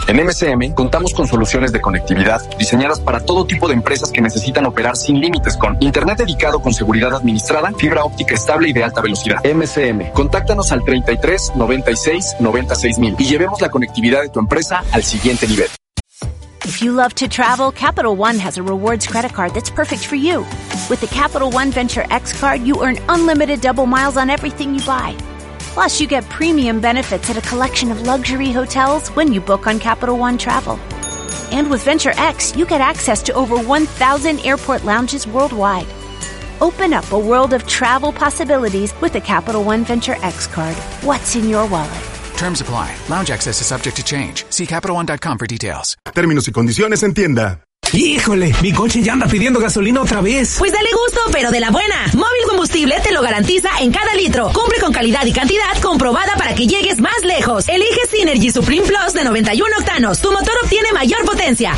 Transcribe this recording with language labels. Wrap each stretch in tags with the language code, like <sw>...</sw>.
<es>En MCM contamos con soluciones de conectividad diseñadas para todo tipo de empresas que necesitan operar sin límites con internet dedicado con seguridad administrada, fibra óptica estable y de alta velocidad. MCM, contáctanos al 33 96 96 000 y llevemos la conectividad de tu empresa al siguiente nivel.</es> <en>If you love to travel, Capital One has a rewards credit card that's perfect for you. With the Capital One Venture X card, you earn unlimited double miles on everything you buy. Plus, you get premium benefits at a collection of luxury hotels when you book on Capital One Travel. And with Venture X, you get access to over 1,000 airport lounges worldwide. Open up a world of travel possibilities with the Capital One Venture X card. What's in your wallet? Terms apply. Lounge access is subject to change. See CapitalOne.com for details.</en> <es>Términos y condiciones en tienda. ¡Híjole! Mi coche ya anda pidiendo gasolina otra vez. Pues dale gusto, pero de la buena. Móvil Combustible te lo garantiza en cada litro. Cumple con calidad y cantidad comprobada para que llegues más lejos. Elige Synergy Supreme Plus de 91 octanos. Tu motor obtiene mayor potencia.</es>